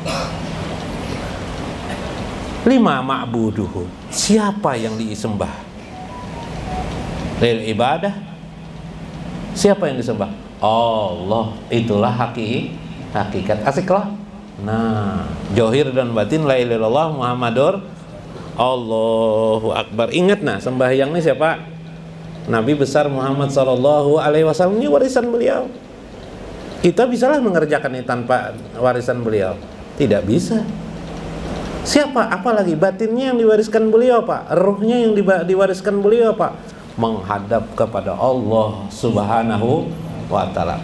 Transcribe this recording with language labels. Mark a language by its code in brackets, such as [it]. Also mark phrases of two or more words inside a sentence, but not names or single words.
[ar] Lima ma'buduhu, [id] siapa yang disembah? [ar] Lil ibadah, [id] siapa yang disembah? Allah. Itulah hakikat. Asiklah. Nah, johir dan batin [ar] la ilaha illallah Muhammadur Allahu Akbar. [id] Ingat nah, sembahyang ini siapa? Nabi besar Muhammad [ar] Sallallahu Alaihi Wasallam, [id] ini warisan beliau. Kita bisalah mengerjakan ini tanpa warisan beliau? Tidak bisa. Siapa? Apalagi batinnya yang diwariskan beliau Pak, ruhnya yang diwariskan beliau Pak, menghadap kepada Allah [ar] Subhanahu wa Ta'ala.